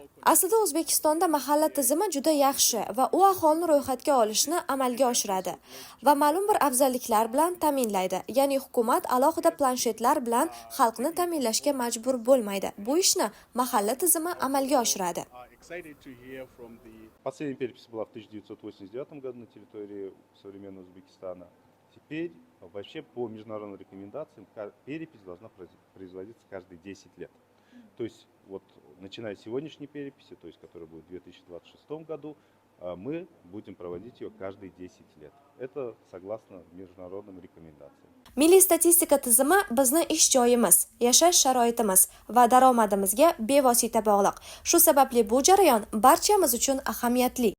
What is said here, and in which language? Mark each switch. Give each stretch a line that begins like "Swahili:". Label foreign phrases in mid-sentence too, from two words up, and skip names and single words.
Uzbek: Aslida O'zbekistonda mahalla tizimi juda yaxshi va u aholini ro'yxatga olishni amalga oshiradi va ma'lum bir afzalliklar bilan ta'minlaydi. Ya'ni hukumat alohida planshetlar bilan xalqni ta'minlashga majbur bo'lmaydi. Bu ishni mahalla tizimi amalga oshiradi.
Russian: Последняя перепись была в 1989 году на территории современного Узбекистана. Теперь вообще по международным рекомендациям перепись должна производиться каждые 10 лет. То есть вот начиная с сегодняшней переписи, то есть которая будет в 2026 году, мы будем проводить ее каждые 10 лет. Это согласно международным рекомендациям.
Uzbek: Milliy statistika tizimi bizni ish joyimiz, yashash sharoitimiz va daromadimizga bevosita bog'liq. Shu sababli bu jarayon barchamiz uchun ahamiyatli.